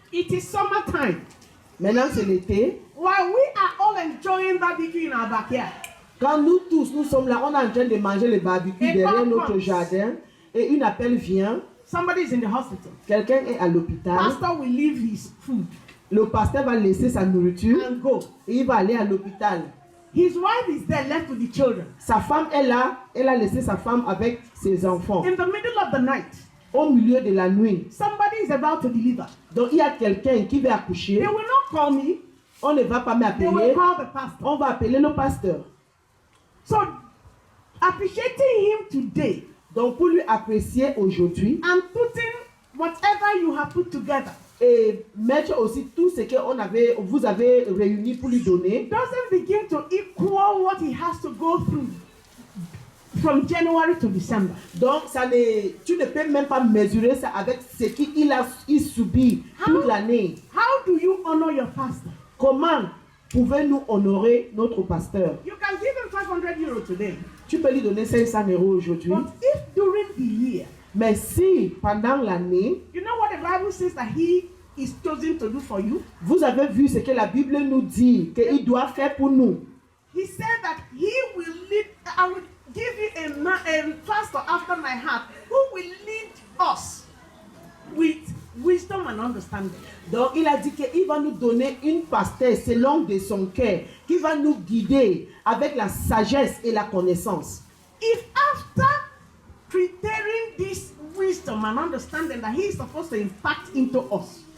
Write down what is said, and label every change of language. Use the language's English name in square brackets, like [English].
[English] It is summertime. [French] Maintenant c'est l'été. [English] While we are all enjoying barbecue in our backyard, [French] Quand nous tous, nous sommes là, on est en train de manger le barbecue Et derrière par notre contre, jardin, et une appel vient, [English] somebody is in the hospital. [French] quelqu'un est à l'hôpital, [English] Pastor will leave his food [French] le pasteur va laisser sa nourriture, [English] and go. [French] et il va aller à l'hôpital. [English] His wife is there left with the children. [French] Sa femme est là, elle a laissé sa femme avec ses enfants. [English] In the middle of the night, [French] Au milieu de la nuit, [English] somebody is about to deliver. [French] donc il y a quelqu'un qui va accoucher, [English] They will not call me. [French] on ne va pas [English] They will [French] m'appeler, [English] call the pastor. [French] on va appeler le pasteur. [English] So, appreciating him today [French] Donc pour lui apprécier aujourd'hui, [English] and putting whatever you have put together [French] et mettre aussi tout ce que vous avez réuni pour lui donner, [English] doesn't begin to equal what he has to go through from January to December. [French] donc tu ne peux même pas mesurer ça avec ce qu'il subit toute l'année. [English] How do you honor your pastor? [French] Comment pouvons-nous honorer notre pasteur? [English] You can give him 500 euro today. [French] Tu peux lui donner 500 € aujourd'hui, [English] But if during the year, [French] mais si pendant l'année, [English] you know what the Bible says that he is chosen to do for you? [French] vous avez vu ce que la Bible nous dit qu'il doit faire pour nous. [English] He said that he will lead, I will give you a pastor after my heart who will lead us with wisdom and understanding. [French] Donc il a dit qu'il va nous donner une pasteur selon de son cœur, qui va nous guider avec la sagesse et la connaissance. [English] If after preparing this wisdom and understanding that he is supposed to impact into us,